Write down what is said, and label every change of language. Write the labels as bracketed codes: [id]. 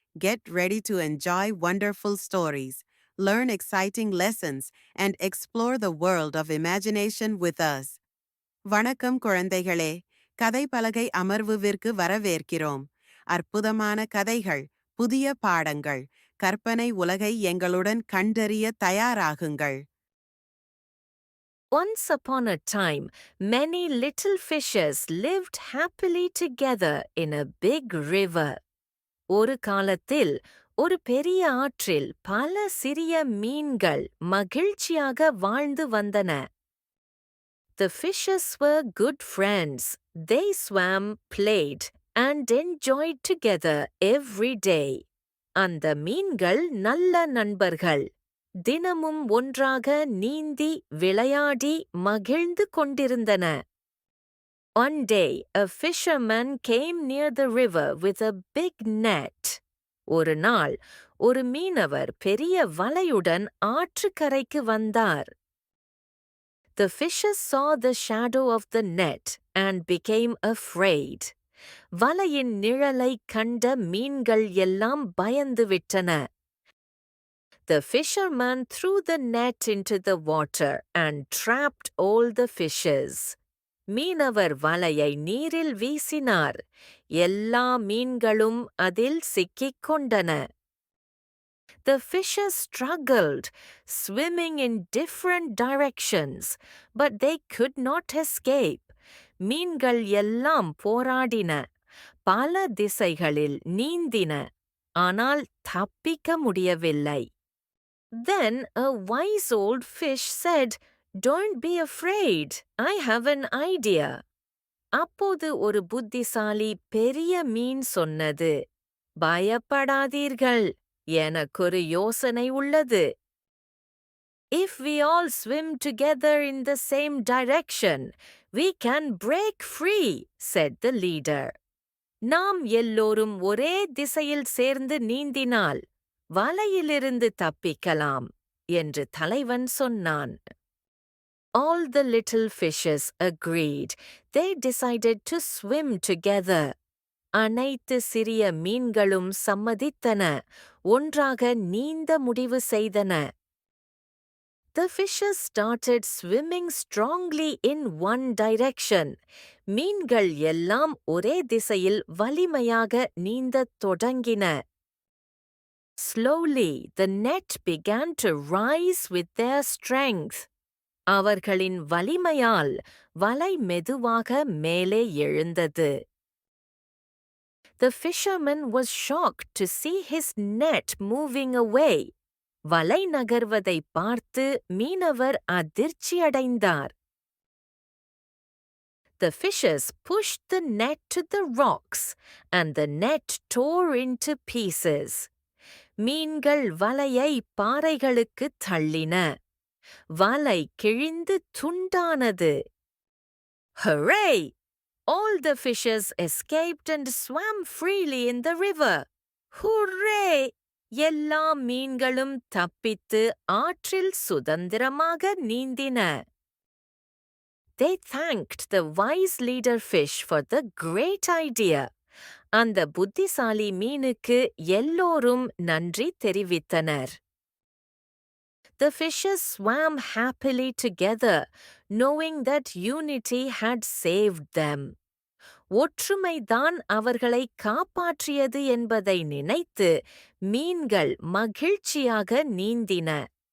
[en] Get ready to enjoy wonderful stories, learn exciting lessons, and explore the world of imagination with us. [ta] வணக்கம் குழந்தைகளே. கதை பலகை அமர்வுவிற்கு வரவேற்கிறோம். அற்புதமான கதைகள், புதிய பாடங்கள், கற்பனை உலகை எங்களுடன் கண்டறிய தயாராகுங்கள். [en] Once upon a time, many little fishes lived happily together in a big river. [ta] ஒரு காலத்தில் ஒரு பெரிய ஆற்றில் பல சிறிய மீன்கள் மகிழ்ச்சியாக வாழ்ந்து வந்தன. [en] The fishes were good friends. They swam, played, and enjoyed together every day. [ta] அந்த மீன்கள் நல்ல நண்பர்கள். தினமும் ஒன்றாக நீந்தி விளையாடி மகிழ்ந்து கொண்டிருந்தன. [en] One day, a fisherman came near the river with a big net. [ta] ஒரு நாள், ஒரு மீனவர் பெரிய வலையுடன் ஆற்றுக்கரைக்கு வந்தார். [en] The fishes saw the shadow of the net and became afraid. [ta] வலையின் நிழலைக் கண்ட மீன்கள் எல்லாம் பயந்து விட்டன. [en] The fisherman threw the net into the water and trapped all the fishes. [ta] மீனவர் வலையை நீரில் வீசினார். எல்லா மீன்களும் அதில் சிக்கிக் கொண்டன. [en] The fishes struggled, swimming in different directions, but they could not escape. [ta] மீன்கள் எல்லாம் போராடின. பல திசைகளில் நீந்தின. ஆனால் தப்பிக்க முடியவில்லை. [en] Then a wise old fish said, "Don't be afraid. I have an idea." [ta] அப்போது ஒரு புத்திசாலி பெரிய மீன் சொன்னது, பயப்படாதீர்கள், எனக்கொரு யோசனை உள்ளது. [en] If we all swim together in the same direction, we can break free, said the leader. [ta] நாம் எல்லோரும் ஒரே திசையில் சேர்ந்து நீந்தினால் வலையிலிருந்து தப்பிக்கலாம், என்று தலைவன் சொன்னான். [en] All the little fishes agreed. They decided to swim together. [ta] அனைத்து சிறிய மீன்களும் சம்மதித்தன. ஒன்றாக நீந்த முடிவு செய்தன. [en] The fishes started swimming strongly in one direction. [ta] மீன்கள் எல்லாம் ஒரே திசையில் வலிமையாக நீந்தத் தொடங்கின. [en] Slowly, the net began to rise with their strength. [ta] அவர்களின் வலிமையால் வலை மெதுவாக மேலே எழுந்தது. [en] The fisherman was shocked to see his net moving away. [ta] வலை நகர்வதை பார்த்து மீனவர் அதிர்ச்சியடைந்தார். [en] The fishes pushed the net to the rocks, and the net tore into pieces. [ta] மீன்கள் வலையை பாறைகளுக்கு தள்ளின. வலை கிழிந்து துண்டானது. [en] Hooray! All the fishes escaped and swam freely in the river. Hooray! [ta] எல்லா மீன்களும் தப்பித்து ஆற்றில் சுதந்திரமாக நீந்தின. [en] They thanked the wise leader fish for the great idea. [ta] அந்த புத்திசாலி மீனுக்கு எல்லோரும் நன்றி தெரிவித்தனர். [en] The fishes swam happily together, knowing that unity had saved them. [ta] ஒற்றுமைதான் அவர்களை காப்பாற்றியது என்பதை நினைத்து மீன்கள் மகிழ்ச்சியாக நீந்தின.